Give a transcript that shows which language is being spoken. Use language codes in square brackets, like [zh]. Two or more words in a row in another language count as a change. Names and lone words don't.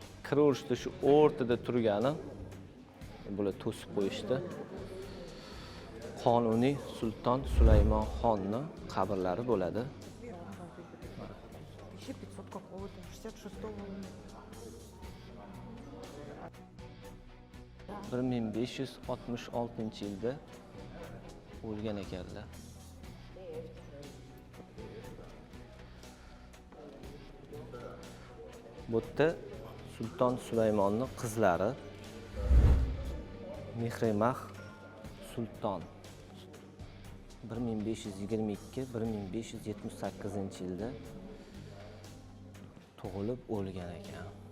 [uz] kiraverishda shu o'rtada turgani bular to'sib qo'yishdi. Qonuniy Sulton Sulaymon xonning qabrlari bo'ladi. [ru] 1500 какого-то, 66-го. [uz] 1566-yilda o'lgan ekanlar. Bu yerda Sulton Sulaymonning qizlari Mehrimah Sulton 1522-1578-yilda tug'ilib o'lgan ekan.